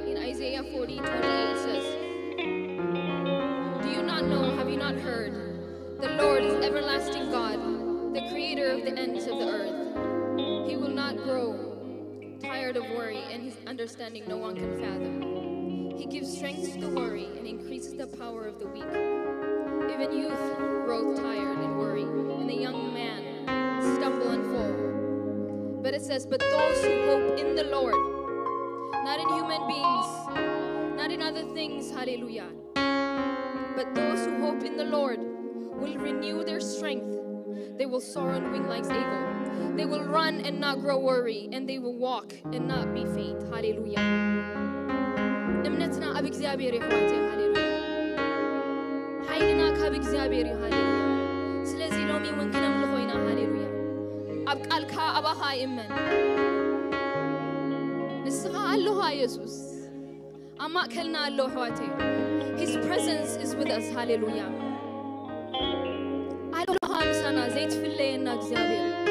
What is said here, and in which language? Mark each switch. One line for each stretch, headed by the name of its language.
English: Isaiah 40:28 says, do you not know, have you not heard? The Lord is everlasting God, the creator of the ends of the earth. He will not grow tired of worry, and his understanding no one can fathom. He gives strength to the weary and increases the power of the weak. Even youth grow tired and worry, and the young man stumble and fall. But it says, but those who hope in the Lord, not in human beings, not in other things, hallelujah, but those who hope in the Lord will renew their strength. They will soar on wings like eagle. They will run and not grow weary, and they will walk and not be faint. Hallelujah.
Tigrinya: እምነትና ኣብ እግዚአብሔር ይሕዋት ሃሌሉያ ሓይልና ካብ እግዚአብሔር ሃሌሉያ ስለዚህ ሎሚ እውን ክነምልኾ ኢና ሃሌሉያ ኣብ ቃልካ ኣባኻ ይእመን ንስኻ ኣለኻ ኢየሱስ ኣብ ማእከልና ኣሎ ኣሕዋቴ
English: His presence is with us
Tigrinya: ሃሌሉያ ኣለኻ ምሳና ዘይትፍለየና እግዚአብሔር